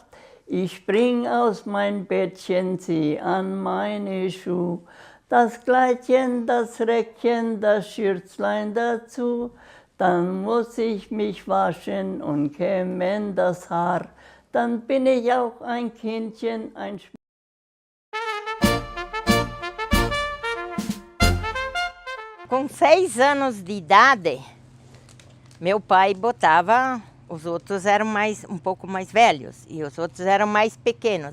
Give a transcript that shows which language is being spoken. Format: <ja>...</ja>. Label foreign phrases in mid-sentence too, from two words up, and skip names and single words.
<de>Ich spring aus mein Bettchen, zieh an meine Schuh. Das Kleidchen, das Röckchen, das Schürzlein dazu. Dann muss ich mich waschen und kämmen das Haar. Dann bin ich auch ein Kindchen, ein</de> <pt>Com 6 anos de idade, meu pai botava, os outros eram um pouco mais velhos e os outros eram mais pequenos.</pt>